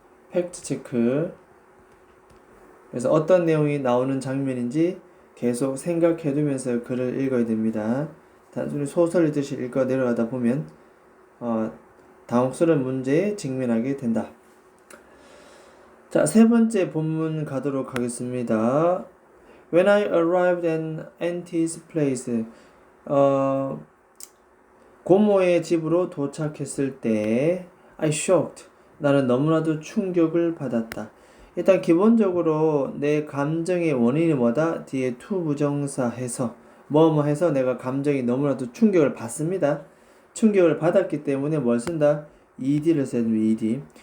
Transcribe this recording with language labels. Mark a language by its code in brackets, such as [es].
[ko] 팩트 체크. 그래서 어떤 내용이 나오는 장면인지 계속 생각해두면서 글을 읽어야 됩니다. 단순히 소설 읽듯이 읽어 내려가다 보면 당혹스러운 문제에 직면하게 된다. 자, 세 번째 본문 가도록 하겠습니다. [en] When I arrived at Auntie's place, [ko] 고모의 집으로 도착했을 때 [en] I shocked. [ko] 나는 너무나도 충격을 받았다. 일단 기본적으로 내 감정의 원인이 뭐다? 뒤에 to 부정사 해서 뭐뭐 해서 내가 감정이 너무나도 충격을 받습니다. 충격을 받았기 때문에 뭘 쓴다? ed를 써야 됩니다. ed.